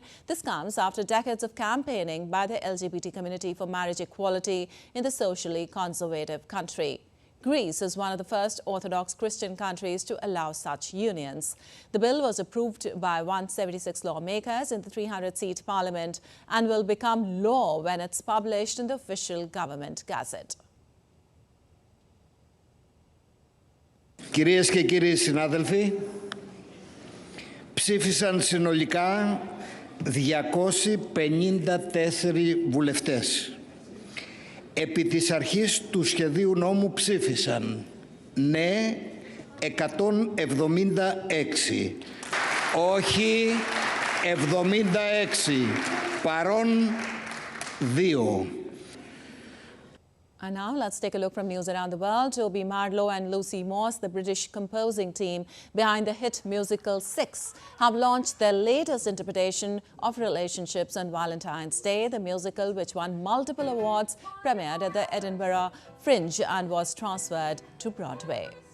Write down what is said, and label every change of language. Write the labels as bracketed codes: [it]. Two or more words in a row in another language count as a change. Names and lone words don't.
[en] This comes after decades of campaigning by the LGBT community for marriage equality in the socially conservative country. Greece is one of the first Orthodox Christian countries to allow such unions. The bill was approved by 176 lawmakers in the 300-seat parliament and will become law when it's published in the official government gazette. [el] Κυρίες και κύριοι συνάδελφοι, ψήφισαν συνολικά 254 βουλευτές. Επί της αρχής του σχεδίου νόμου ψήφισαν ναι 176, όχι 76, παρών 2. [en] And now let's take a look from news around the world. Toby, Marlo and Lucy Moss, the British composing team behind the hit musical Six, have launched their latest interpretation of Relationships on Valentine's Day. The musical, which won multiple awards, premiered at the Edinburgh Fringe and was transferred to Broadway.